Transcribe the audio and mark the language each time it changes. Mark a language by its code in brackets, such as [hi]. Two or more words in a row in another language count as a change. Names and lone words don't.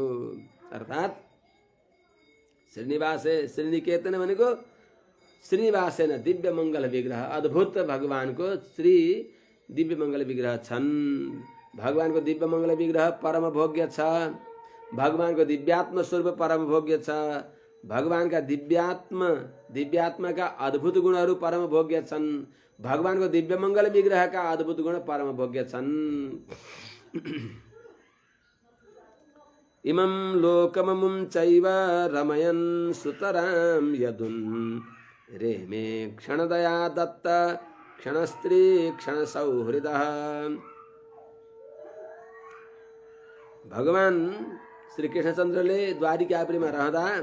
[ne] अर्थात् श्रीनिवासे, श्रीनिकेतन भनेको श्रीनिवासेन दिव्य मङ्गल विग्रह, अद्भुत भगवानको श्री दिव्य मङ्गल विग्रह छन्। भगवानको दिव्य मङ्गल विग्रह परम भोग्य छ। भगवानको दिव्यात्म स्वरूप परम भोग्य छ। भगवानका दिव्यात्माका अद्भुत गुणहरू परम भोग्य छन्। भगवानको दिव्य मङ्गल विग्रहका अद्भुत गुण परम भोग्य छन्। [sa] इमं लोकममुं चैव रमयन् सुतरां यदुन् रेमे क्षणदया दत्त क्षणस्त्री क्षणसौहृदः। [ne] भगवान श्री कृष्णचन्द्रले द्वारिकापुरीमा रहँदा